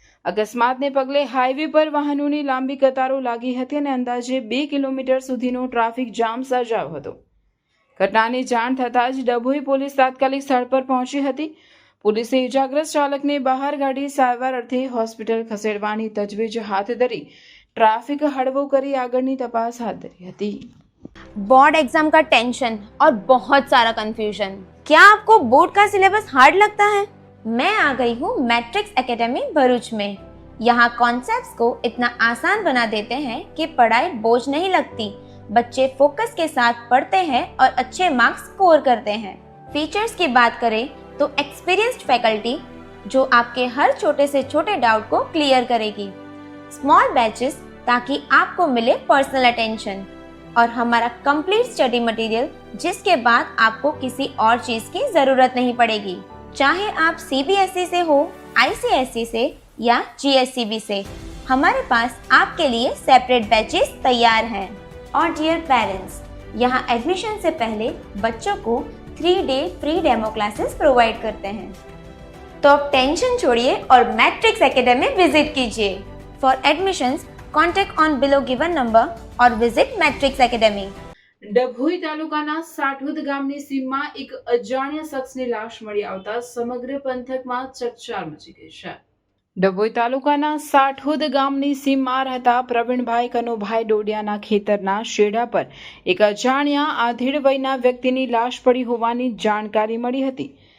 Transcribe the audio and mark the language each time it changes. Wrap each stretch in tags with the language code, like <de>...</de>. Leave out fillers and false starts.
<gu>અકસ્માતને પગલે હાઈવે પર વાહનોની લાંબી કતારો લાગી હતી અને અંદાજે 2 કિલોમીટર સુધીનો ટ્રાફિક જામ સર્જાયો હતો. ઘટનાની જાણ થતાં જ ડભોઈ પોલીસ તાત્કાલિક સ્થળ પર પહોંચી હતી. પોલીસે ઇજાગ્રસ્ત ચાલકને બહાર કાઢી સારવાર અર્થે હોસ્પિટલ ખસેડવાની તજવીજ હાથ ધરી ट्रैफिक हड़बो करी आगळनी तपास हाथ धरी हती.</gu> <hi>बोर्ड एग्जाम का टेंशन और बहुत सारा कंफ्यूजन. क्या आपको बोर्ड का सिलेबस हार्ड लगता है? मैं आ गई हूँ मैट्रिक्स एकेडमी भरूच में. यहाँ कॉन्सेप्ट्स को इतना आसान बना देते हैं कि पढ़ाई बोझ नहीं लगती. बच्चे फोकस के साथ पढ़ते हैं और अच्छे मार्क्स स्कोर करते हैं. फीचर्स की बात करें तो एक्सपीरियंस्ड फैकल्टी जो आपके हर छोटे से छोटे डाउट को क्लियर करेगी. स्मॉल बैचेस ताकि आपको मिले पर्सनल अटेंशन और हमारा कंप्लीट स्टडी मटेरियल जिसके बाद आपको किसी और चीज की जरूरत नहीं पड़ेगी. चाहे आप CBSE से हो, ICSE से या GSCB से, हमारे पास आपके लिए सेपरेट बैचेस तैयार हैं. और डियर पेरेंट्स, यहाँ एडमिशन से पहले बच्चों को 3-day free demo classes provide करते हैं. तो अब टेंशन छोड़िए और मैट्रिक्स एकेडमी विजिट कीजिए.</hi> <en>For admissions contact on below given number or visit Matrix Academy.</en> <gu>Dabhoi તાલુકાના સાઠોદ ગામની સીમમાં એક અજાણ્યા શખ્સની લાશ મળી આવતા સમગ્ર પંથકમાં ચકચાર મચી ગઈ છે. ડભોઈ તાલુકાના સાઠોદ ગામની સીમમાં રહેતા પ્રવીણભાઈ કનુભાઈ ડોડિયાના ખેતરના શેઢા પર એક અજાણ્યા આધેડ વયના વ્યક્તિની લાશ પડી હોવાની જાણકારી મળી હતી.</gu>